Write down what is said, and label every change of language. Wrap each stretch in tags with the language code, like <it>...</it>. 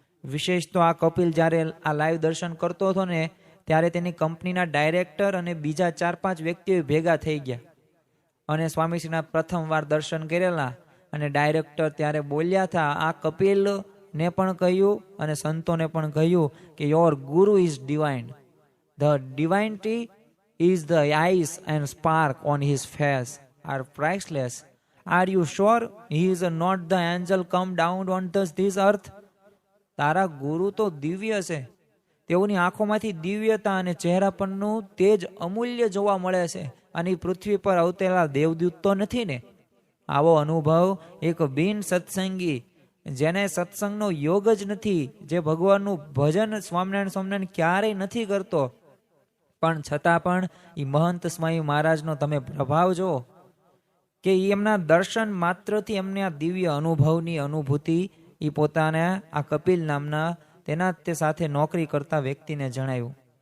<gu>વિશેષ તો આ કપિલ જ્યારે આ લાઈવ દર્શન કરતો હતો ને ત્યારે તેની કંપનીના ડાયરેક્ટર અને બીજા 4-5 વ્યક્તિઓ ભેગા થઈ ગયા અને સ્વામીશ્રીના પ્રથમવાર દર્શન કરેલા. અને ડાયરેક્ટર ત્યારે બોલ્યા હતા, આ કપિલને પણ કહ્યું અને સંતોને પણ કહ્યું કે</gu> <en>Your guru is divine, The divinity is the eyes and spark on his face are priceless. Are you sure he is not the angel come down on this earth?</en> <gu>તારા ગુરુ તો દિવ્ય છે. તેઓની આંખોમાંથી દિવ્યતા અને ચહેરા પરનું તેજ અમૂલ્ય જોવા મળે છે. અને પૃથ્વી પર અવતરેલા દેવદૂત તો નથી ને? આવો અનુભવ એક બિન સત્સંગી, જેને સત્સંગનો યોગ જ નથી, જે ભગવાનનું ભજન સ્વામિનારાયણ ક્યારેય નથી કરતો, પણ છતાં પણ એ મહંત સ્વામી મહારાજનો તમે પ્રભાવ જુઓ કે એમના દર્શન માત્રથી એમને આ દિવ્ય અનુભવની અનુભૂતિ એ પોતાના આ કપિલ નામના તેના તે સાથે નોકરી કરતા વ્યક્તિને જણાવ્યું.</gu>